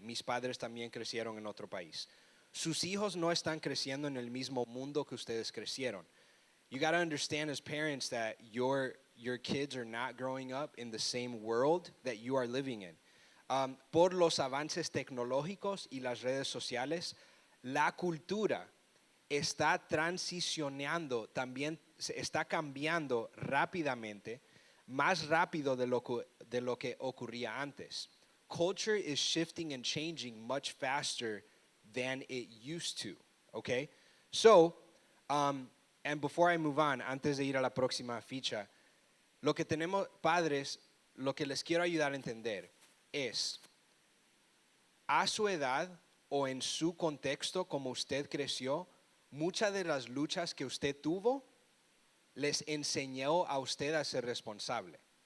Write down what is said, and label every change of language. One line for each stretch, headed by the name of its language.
Spanish: Mis padres también crecieron en otro país. Sus hijos no están creciendo en el mismo mundo que ustedes crecieron.
English: You got to understand as parents that your kids are not growing up in the same world that you are living in.
Spanish: Por los avances tecnológicos y las redes sociales, la cultura está transicionando, también está cambiando rápidamente, más rápido de lo que ocurría antes.
English: culture is shifting and changing much faster than it used to, okay?
Spanish: So,
English: and before I move on,
Spanish: antes de ir a la próxima ficha, lo que tenemos, padres, lo que les quiero ayudar a entender es, a su edad o en su contexto, como usted creció, muchas de las luchas que usted tuvo les enseñó a usted a ser responsable.